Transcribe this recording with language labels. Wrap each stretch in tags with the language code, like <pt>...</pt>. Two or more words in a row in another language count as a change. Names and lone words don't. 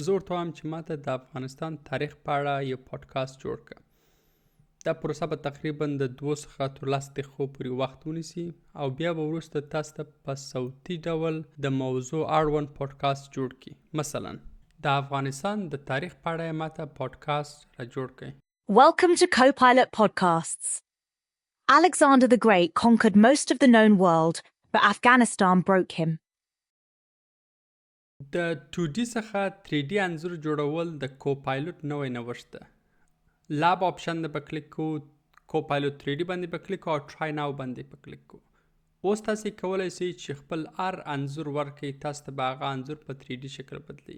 <ps>زه ورته وایم چې ماته د افغانستان تاریخ په اړه یو پودکاسټ جوړ کړه. دا پروسه به تقریبا د 2 څخه تر 10 دقیقو پورې وخت ونیسي او بیا به وروسته تاسو ته په صوتي ډول د موضوع اړوند پودکاسټ جوړ کړي. مثلا د افغانستان د تاریخ په اړه یې ماته پودکاسټ را جوړ کړي.</ps> <en>Welcome to Copilot Podcasts. Alexander the Great conquered most of the known world, but Afghanistan broke him.</en> <ps>د 2D څخه 3D انځور جوړول د کوپایلوټ نوی نوښت ده. لاب آپشن ده به کلیک کوو، کوپایلوټ 3D باندې به کلیک کوو او</ps> <en>try now</en> <ps>باندې به کلیک کوو. اوس تاسې کولی شئ چې خپل هر انځور ورکړئ، تاسو ته به هغه انځور په 3D شکل بدلوي.</ps>